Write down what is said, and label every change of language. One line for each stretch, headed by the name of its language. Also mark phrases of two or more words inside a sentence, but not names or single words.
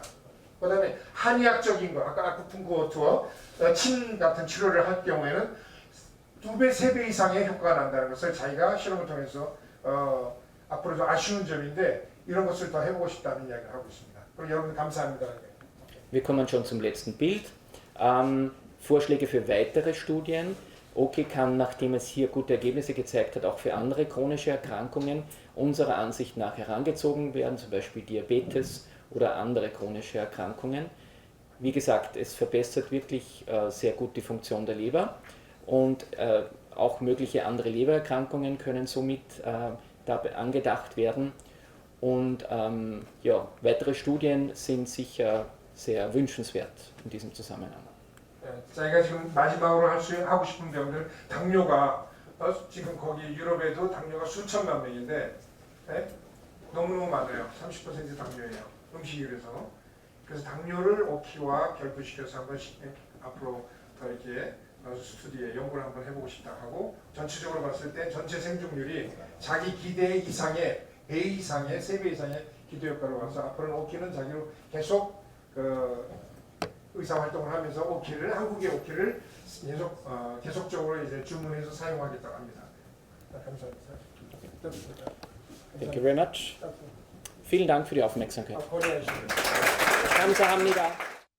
Korean: 그 다음에 한의학적인 거 아까 아쿠pun크투어 침 같은 치료를 할 경우에는 2배, 3배 이상의 효과가 난다는 것을 자기가 실험을 통해서 앞으로 좀 아쉬운 점인데 이런 것을 더 해보고 싶다는 이야기를 하고 있습니다. 그럼 여러분 감사합니다.
German: Wir kommen schon zum letzten Bild. Vorschläge für weitere Studien. OK kann, nachdem es hier gute Ergebnisse gezeigt hat, auch für andere chronische Erkrankungen unserer Ansicht nach herangezogen werden, zum Beispiel Diabetes oder andere chronische Erkrankungen. wie gesagt, es verbessert wirklich sehr gut die Funktion der Leber und auch mögliche andere Lebererkrankungen können somit dabei angedacht werden. Und ja, weitere Studien sind sicher sehr wünschenswert in diesem Zusammenhang.
Korean: 자기가 지금 마지막으로 하고 싶은 병들 당뇨가 지금 거기 유럽에도 당뇨가 수천만 명인데 네? 너무너무 많아요. 30% 당뇨예요. 음식이 그래서 당뇨를 오키와 결부시켜서 한번 앞으로 더 이렇게 스튜디에 연구를 한번 해보고 싶다 하고 전체적으로 봤을 때 전체 생존율이 자기 기대 이상의 배 이상의 3배 이상의 기대 효과를 와서 앞으로는 오키는 자기로 계속 의사 활동을 하면서 오키를 한국의 오키를 계속적으로 이제 주문해서 사용하겠다고 합니다. 감사합니다.
English: Thank you very much.
German: Vielen Dank für die Aufmerksamkeit.
Korean: 고려해 주시면. 감사합니다.